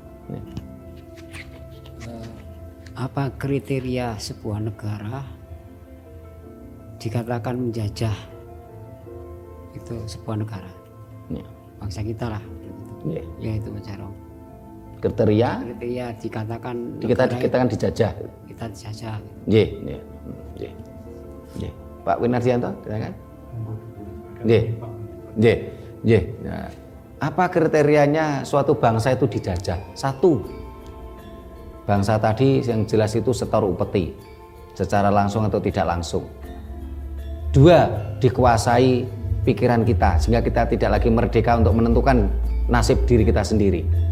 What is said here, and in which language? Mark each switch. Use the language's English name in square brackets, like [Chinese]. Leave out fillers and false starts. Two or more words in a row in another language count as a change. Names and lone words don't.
[Indonesian] Apa kriteria sebuah negara dikatakan menjajah itu sebuah negara? Ya. Bangsa kita lah. Ya. Ya itu Mas Jarong. Kriteria Kriteria dikatakan kita negara kan dijajah. kita dijajah. [Javanese] Nggih, nggih. Nggih. Nggih. [Indonesian] Pak Winardianto, silakan. [Javanese] Nggih. Nggih. Nggih. [Indonesian] Nah, apa kriterianya suatu bangsa itu dijajah? Satu, bangsa tadi yang jelas itu setor upeti, secara langsung atau tidak langsung. Dua, dikuasai pikiran kita sehingga kita tidak lagi merdeka untuk menentukan nasib diri kita sendiri.